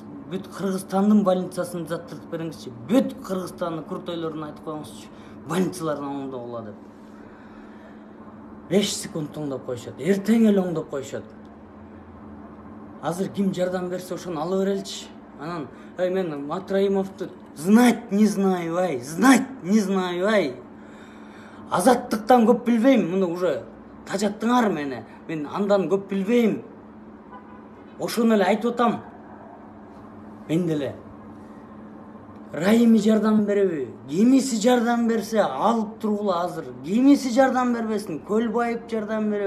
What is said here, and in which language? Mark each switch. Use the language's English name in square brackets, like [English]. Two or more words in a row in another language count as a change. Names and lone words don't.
[Kyrgyz] Бүт Кыргызстандын больницасын заттыртып бериңизчи. Бүт Кыргызстандын куртойлорун айтып коюңузчу. Больницалардын оңдогула деп. 5 секунд оңдоп коюшат. Эртең эле оңдоп коюшат. Азыр ким жардам берсе ошону ала береличи. Анан, мен Матраимовду [Russian] знать не знаю, [Kyrgyz] Азаттыктан көп билбейм, муну уже тажаттыңар мени. Мен андан көп билбейм. Ошону эле айтып атам. Мен деле Райымы жардам береби, кимиси жардам берсе алып тургула азыр, кимиси жардам бербесин, Көлбаев жардам береби.